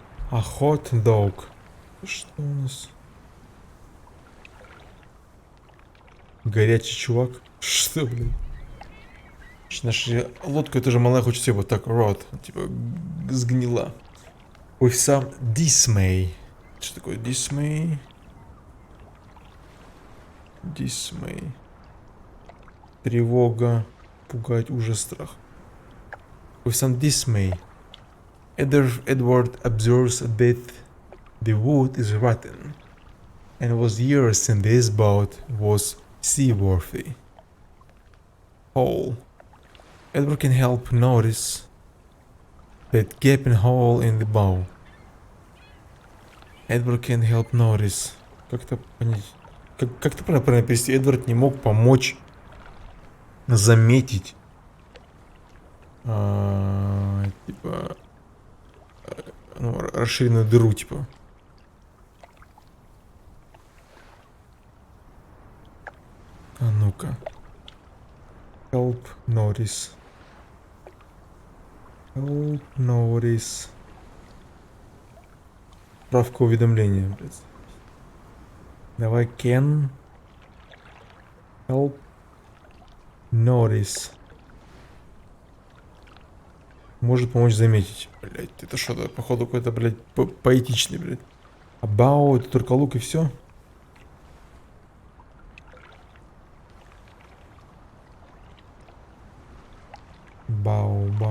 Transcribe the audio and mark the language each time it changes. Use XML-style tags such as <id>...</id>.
<ru>А hot dog. Что у нас? Горячий чувак. Что, блин? Наша лодка тоже малая, хочется вот так рот, типа сгнила.</ru> <en>With some dismay.</en> <ru>Что такое dismay? Dismay. Тревога, пугать, ужас, страх.</ru> <en>With some dismay, Edward observes that the wood is rotten, and was years since this boat was seaworthy. Hole. Edward can help notice that gaping hole in the bow. Edward can help notice.</en> <ru>Как-то понять. Как-то правильно перевести. Эдвард не мог помочь заметить. Типа. Ну, расширенную дыру, типа. А ну-ка. Help notice.</ru> <en>Help notice.</en> <ru>Справка уведомления, блядь.</ru> <en>Давай can help notice.</en> <ru>Может помочь заметить. Блядь, это что-то, походу, какой-то, блядь, поэтичный, блядь. About, это только лук и все. Бау.</ru>